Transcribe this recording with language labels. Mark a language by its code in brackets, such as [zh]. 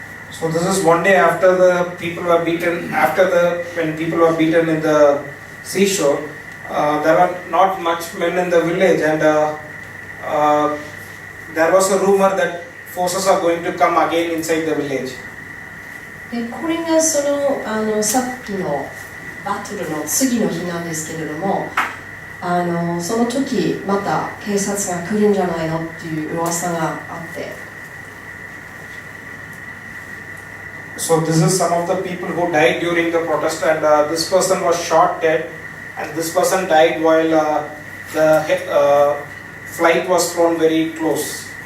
[en] So this is one day after the people were beaten, when people were beaten in the seashore. There were not much men in the village, and there was a rumor that forces are going to come again inside the village. [ja] でこれがさっきのバトルの次の日なんですけれども、その時また警察が来るんじゃないのっていう噂があって。 [en] So this is some of the people who died during the protest, and this person was shot dead, and this person died while the flight was flown very close.